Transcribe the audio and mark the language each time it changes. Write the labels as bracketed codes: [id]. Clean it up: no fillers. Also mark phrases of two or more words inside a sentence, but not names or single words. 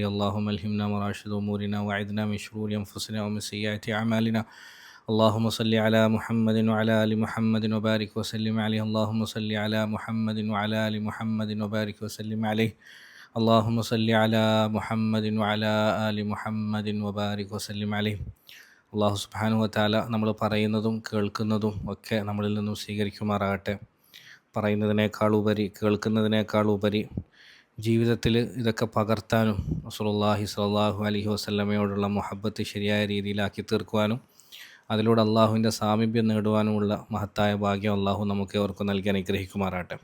[ar] اللهم ألهمنا مراشد أمورنا وأعذنا من شرور أنفسنا ومن سيئات أعمالنا. اللهم صل على محمد وعلى آل محمد وبارك وسلم عليه. اللهم صل على محمد وعلى آل محمد وبارك وسلم عليه. اللهم صل على محمد وعلى آل محمد وبارك وسلم عليه. [ml] അള്ളാഹു [ar] سبحانه وتعالى [ml] നമ്മൾ പറയുന്നതും കേൾക്കുന്നതും ഒക്കെ നമ്മളിൽ നിന്നും സ്വീകരിക്കുമാറാകട്ടെ. പറയുന്നതിനേക്കാളുപരി കേൾക്കുന്നതിനേക്കാളുപരി ജീവിതത്തിൽ ഇതൊക്കെ പകർത്താനും [ar] رسول الله صلى الله عليه وسلم [ml] മുഹബ്ബത്ത് ശരിയായ രീതിയിലാക്കി തീർക്കുവാനും അതിലൂടെ അള്ളാഹുവിൻ്റെ സാമീപ്യം നേടുവാനുമുള്ള മഹത്തായ ഭാഗ്യം അള്ളാഹു നമുക്ക് ഏവർക്കും നൽകി അനുഗ്രഹിക്കുമാറാട്ടെ.